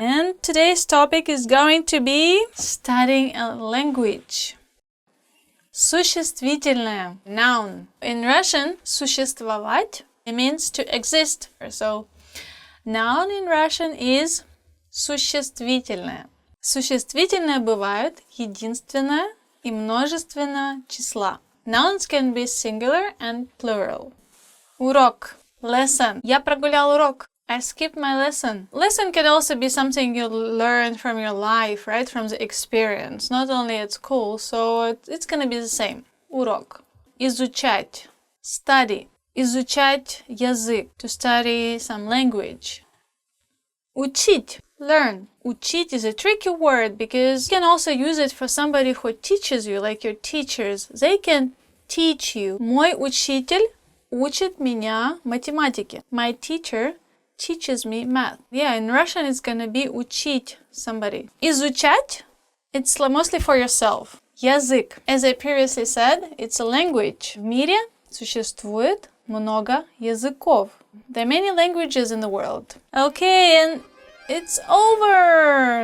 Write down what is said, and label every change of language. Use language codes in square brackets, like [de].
[en] And today's topic is going to be studying a language. [ru] Существительное, [en] noun. In Russian, [ru] существовать, [en] it means to exist. So, noun in Russian is существительное. [ru] Существительное бывают единственное и множественное числа. [en] Nouns can be singular and plural. [ru] Урок. [en] Lesson. [ru] Я прогулял урок. [en] I skipped my lesson. Lesson can also be something you learn from your life, right? From the experience, not only at school, so it's gonna be the same. [ru] Урок. Изучать. [en] Study. [ru] Изучать язык. [en] To study some language. [ru] Учить. [en] Learn. Учить is a tricky word because you can also use it for somebody who teaches you, like your teachers. They can teach you. [ru] Мой учитель учит меня математике. [en] My teacher teaches me math. Yeah, in Russian it's gonna be учить somebody. Изучать, it's mostly for yourself. [ru] Язык. [en] As I previously said, it's a language. [ru] В мире существует много языков. [en] There are many languages in the world. Okay, and it's over!